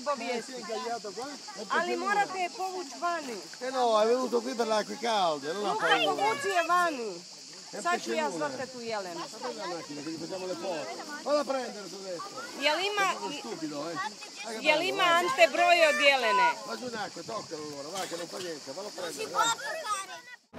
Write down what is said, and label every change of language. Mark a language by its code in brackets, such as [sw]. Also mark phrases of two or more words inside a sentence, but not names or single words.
[hr] svijesti. [it] incagliato qua? [hr] Ali morate je povući vani. [it] No, è venuto qui per le acque calde, non ha [hr] Luka, [it] paura. [hr] povuci je vani. Sad ću ja zvrtati u Jelenu. [it] Prendi la macchina che gli facciamo le foto. Vado a prendere tu adesso. [hr] Jel [it] Stupido, [hr] ima Ante broj od Jelene? [it] Va giù in acqua, toccalo allora, va che non fa niente, vado a prendere. Si può toccare.